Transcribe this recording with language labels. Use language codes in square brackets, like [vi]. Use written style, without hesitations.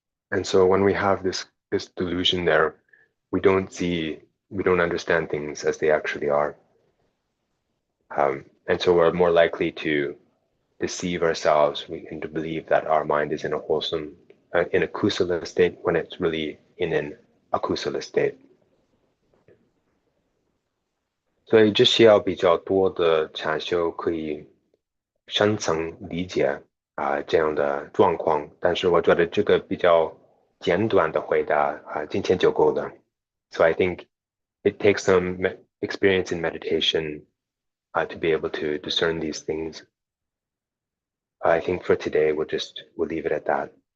[en] And so when we have this delusion there, we don't understand things as they actually are. And so we're more likely to deceive ourselves and to believe that our mind is in a wholesome, in a kusala state when it's really in an akusala state. [zh] 所以这需要比较多的禅修可以深层理解这样的状况，但是我觉得这个比较简短的回答今天就够了。 [en] So I think it takes some experience in meditation to be able to discern these things. I think for today we'll leave it at that.